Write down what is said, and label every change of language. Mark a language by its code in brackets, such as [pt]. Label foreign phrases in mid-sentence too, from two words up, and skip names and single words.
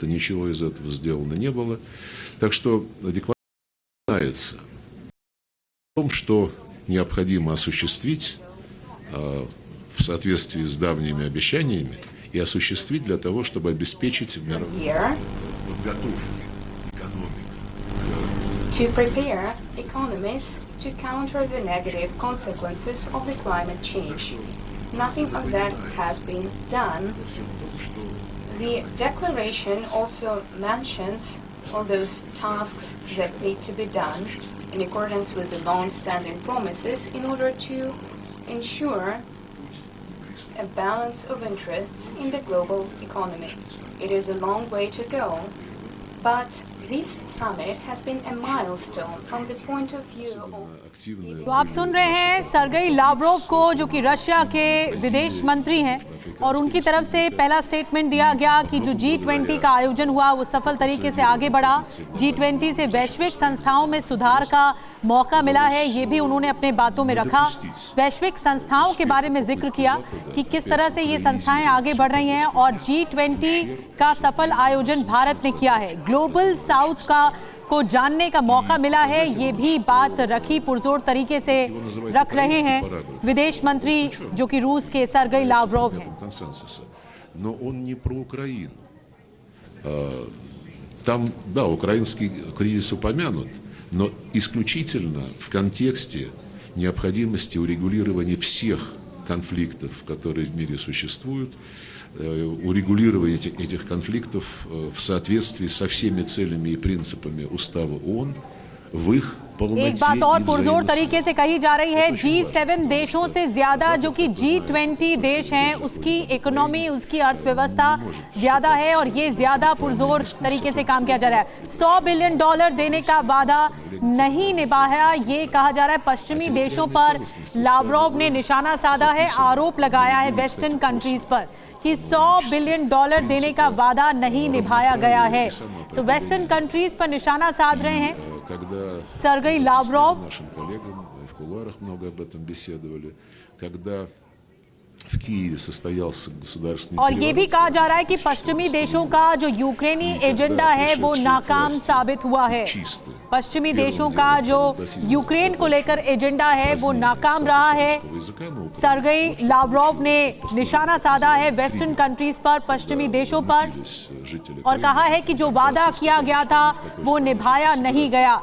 [ru] Ничего из этого сделано не было. Так что декларация начинается о том, что необходимо осуществить в соответствии с давними обещаниями и осуществить для того, чтобы обеспечить мировую подготовку экономик [en] to counter the negative consequences of the climate change. Nothing of that has been done. The declaration also mentions all those tasks that need to be done in accordance with the long-standing promises in order to ensure a balance of interests in the global economy. It is a long way to go, but this summit has been a milestone from the point of view of... [hi] तो आप सुन रहे हैं सर्गेई लावरोव को, जो कि रशिया के विदेश मंत्री हैं, और उनकी तरफ से पहला स्टेटमेंट दिया गया कि जो G20 का आयोजन हुआ वो सफल तरीके से आगे बढ़ा। G20 से वैश्विक संस्थाओं में सुधार का मौका मिला है, ये भी उन्होंने अपने बातों में रखा। वैश्विक संस्थाओं के बारे में जिक्र किया कि किस तरह से ये संस्थाएं आगे बढ़ रही हैं, और G20 का सफल आयोजन भारत ने किया है। [en] Global South [hi] को जानने का मौका मिला है, ये भी बात रखी, पुरजोर तरीके से रख रहे हैं विदेश मंत्री जो कि रूस के सर्गेई लावरोव हैं। [ru] Но он не про Украину. Там, да, украинский кризис упомянут, но исключительно в контексте необходимости урегулирования всех конфликтов, которые в мире существуют, урегулирование этих конфликтов в соответствии со всеми целями и принципами Устава ООН в их [hi] एक बात और पुरजोर तरीके से कही जा रही है, G7 देशों से ज्यादा जो कि G20 देश हैं, उसकी इकोनॉमी, उसकी अर्थव्यवस्था ज्यादा है, और ये ज्यादा पुरजोर तरीके से काम किया जा रहा है। $100 बिलियन देने का वादा नहीं निभाया, ये कहा जा रहा है। पश्चिमी देशों पर लावरोव ने निशाना साधा है, आरोप लगाया है [en] Western countries [hi] पर कि $100 बिलियन देने का वादा नहीं निभाया गया है। तो [en] Western countries [hi] पर निशाना साध रहे हैं सर्गेई लावरोव। [ru] Нашим коллегам в кулуарах много об этом беседовали, когда в Киеве состоялся государственный [hi] और ये भी कहा जा रहा है कि पश्चिमी देशों का जो यूक्रेनी एजेंडा है वो नाकाम साबित हुआ है। पश्चिमी देशों का जो यूक्रेन को लेकर एजेंडा है वो नाकाम रहा है। सर्गेई लावरोव ने निशाना साधा है [en] Western countries [hi] पर, पश्चिमी देशों पर, और कहा है कि जो वादा किया गया था वो निभाया नहीं गया।